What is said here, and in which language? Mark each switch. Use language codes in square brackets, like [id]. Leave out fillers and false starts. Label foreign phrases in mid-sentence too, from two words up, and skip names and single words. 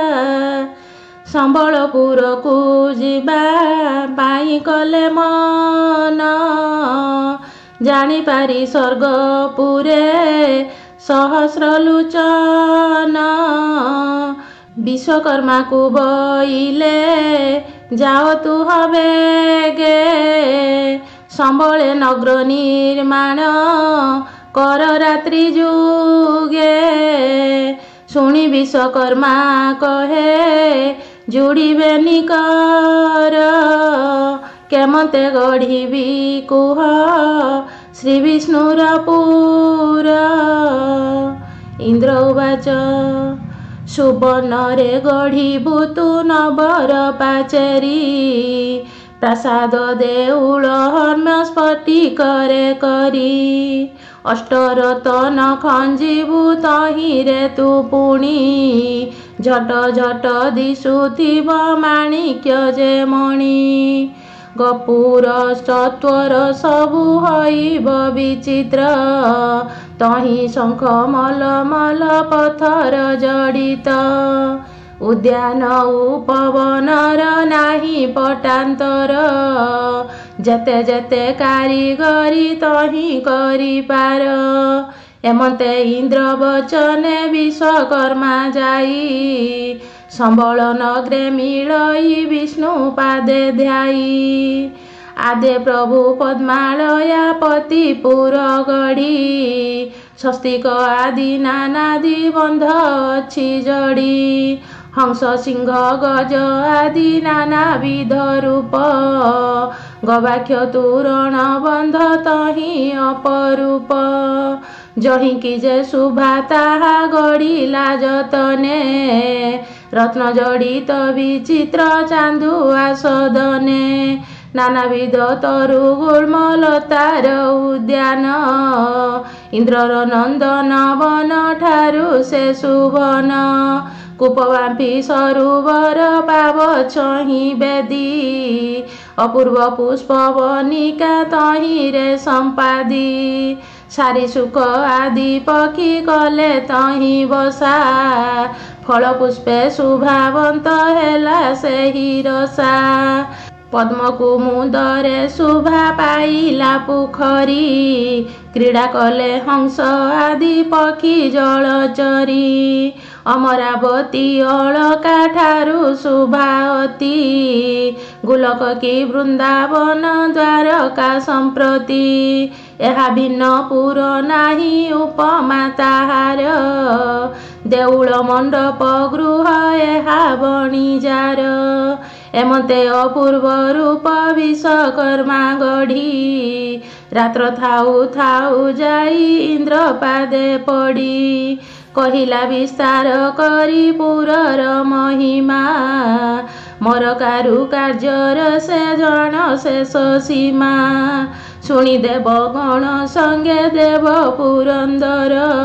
[or] ସମ୍ବଲପୁର କୁ ଜୀବା ପାଇ କଲେ ମନ ଜାଣି ପାରି ସ୍ୱର୍ଗପୁରେ ସହସ୍ର ଲୋଚନ ବିଶ୍ୱକର୍ମା କୁ ବଇଲେ ଯାଅ ତୁ ହବେଗେ ସମ୍ବଲେ ନଗର ନିର୍ମାଣ କର ରାତ୍ରି ଯୁଗେ ଶୁଣି ବିଶ୍ୱକର୍ମା କହେ ଯୋଡ଼ିବେ ନିକର କେମନ୍ତେ ଗଢ଼ି କୁହ ଶ୍ରୀ ବିଷ୍ଣୁର ପୁର। ଇନ୍ଦ୍ର ଉବାଚ ସୁବର୍ଣ୍ଣରେ ଗଢ଼ିବୁ ତୁ ନବର ପାଚେରୀ ପ୍ରସାଦ ଦେଉଳ ହର୍ମ୍ୟ ସ୍ଫଟିକରେ କରି ଅଷ୍ଟରତନ ଖଞ୍ଜିବୁ ତହିରେ ତୁ ପୁଣି ଝଟ ଝଟ ଦିଶୁଥିବ ମାଣିକ୍ୟ ଯେ ମଣି ଗପୁର ସତ୍ୱର ସବୁ ହଇବ ବିଚିତ୍ର ତହି ଶଙ୍ଖ ମଲ ମଲ ପଥର ଜଡ଼ିତ ଉଦ୍ୟାନ ଉପବନର ନାହି ପଟାନ୍ତର ଯେତେ ଯେତେ କାରିଗରୀ ତହି କରି ପାର ଏମନ୍ତେ ଇନ୍ଦ୍ର ବଚନେ ବିଶ୍ୱକର୍ମା ଯାଇ ସମ୍ବଲ ନଗରେ ମିଳଇ ବିଷ୍ଣୁ ପାଦେ ଧ୍ୟାଇ ଆଦେ ପ୍ରଭୁ ପଦ୍ମାଳୟା ପତିପୁର ଗଢ଼ି ସ୍ୱସ୍ତିକ ଆଦି ନାନାଦି ବନ୍ଧ ଅଛି ଜଡ଼ି ହଂସ ସିଂହ ଗଜ ଆଦି ନାନାବିଧ ରୂପ ଗବାକ୍ଷ ତୋରଣ ବନ୍ଧ ତହି ଅପରୂପ ଯହିକି ଯେ ଶୁଭା ତାହା ଗଢ଼ିଲା ଯତନେ ରତ୍ନ ଜଡ଼ିତ ବିଚିତ୍ର ଚାନ୍ଦୁଆ ସଦନେ ନାନାବିଧ ତରୁ ଗୁଳ୍ମଲତାର ଉଦ୍ୟାନ ଇନ୍ଦ୍ରର ନନ୍ଦନ ବନ ଠାରୁ ସେ ସୁବନ କୂପବାପୀ ସରୋବର ପାବ ଛହି ବେଦୀ ଅପୂର୍ବ ପୁଷ୍ପବନିକା ତହିରେ ସମ୍ପାଦି ସାରି ସୁଖ ଆଦି ପକ୍ଷୀ କଲେ ତହି ବସା ଫଳ ପୁଷ୍ପେ ଶୁଭାବନ୍ତ ହେଲା ସେହି ରସା ପଦ୍ମ କୁମୁଦରେ ଶୋଭା ପାଇଲା ପୋଖରୀ କ୍ରୀଡ଼ା କଲେ ହଂସ ଆଦି ପକ୍ଷୀ ଜଳଚରୀ ଅମରାବତୀ ଅଳକା ଠାରୁ ଶୋଭା ଅତି ଗୋଲକ କି ବୃନ୍ଦାବନ ଦ୍ୱାରକା ସମ୍ପ୍ରତି ଏହା ଭିନ୍ନ ପୁର ନାହି ଉପମା ତାହାର ଦେଉଳ ମଣ୍ଡପ ଗୃହ ଏହା ବଣିଜାର ଏମନ୍ତେ ଅପୂର୍ବ ରୂପ ବିଶ୍ୱକର୍ମା ଗଢ଼ି ରାତ୍ର ଥାଉ ଥାଉ ଯାଇ ଇନ୍ଦ୍ର ପାଦେ ପଡ଼ି କହିଲା ବିସ୍ତାର କରି ପୁରର ମହିମା ମୋର କାରୁ କାର୍ଯ୍ୟର ସେ ଜନ ଶେଷ ସୀମା ଶୁଣି ଦେବ ଗଣ ସଙ୍ଗେ ଦେବ ପୁରନ୍ଦର